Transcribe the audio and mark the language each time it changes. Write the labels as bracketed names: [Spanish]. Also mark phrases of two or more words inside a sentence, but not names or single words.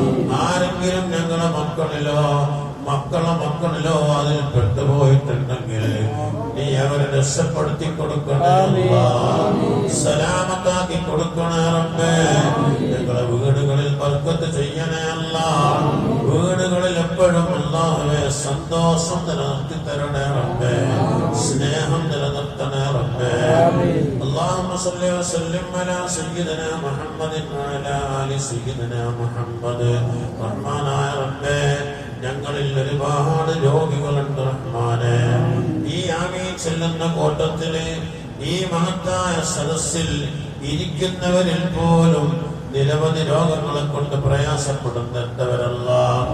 [Malayalam] ആരെങ്കിലും ഞങ്ങളെ മക്കളിലോ മക്കളിലോ അതിൽ പെട്ടുപോയിട്ടുണ്ടെങ്കിൽ നീ അവരെ രക്ഷപ്പെടുത്തി കൊടുക്കണേ അല്ലാഹ്. സലാമത്താക്കി കൊടുക്കണേ റബ്ബേ. ഞങ്ങളെ വീടുകളിൽ ബർക്കത്ത് ചെയ്യണേ അല്ലാഹ്. വീടുകളിൽ എപ്പോഴും അല്ലാഹുവേ സന്തോഷം നിലനിർത്തി തരണേ റബ്ബേ. സ്നേഹം നിലനിർത്തണേ റബ്ബേ. [Arabic] اللهم صل وسلم على سيدنا محمد وعلى آل سيدنا محمد. [Malayalam] റഹ്മാനായ റബ്ബേ, ഞങ്ങളിൽ ഒരുപാട് രോഗികളുണ്ട് റഹ്മാനെ. ഈ ആമീൻ ചെല്ലുന്ന കൂട്ടത്തില് ഈ മഹത്തായ സദസ്സിൽ ഇരിക്കുന്നവരിൽ പോലും നിരവധി രോഗങ്ങളെ കൊണ്ട് പ്രയാസപ്പെടുന്നവരല്ല.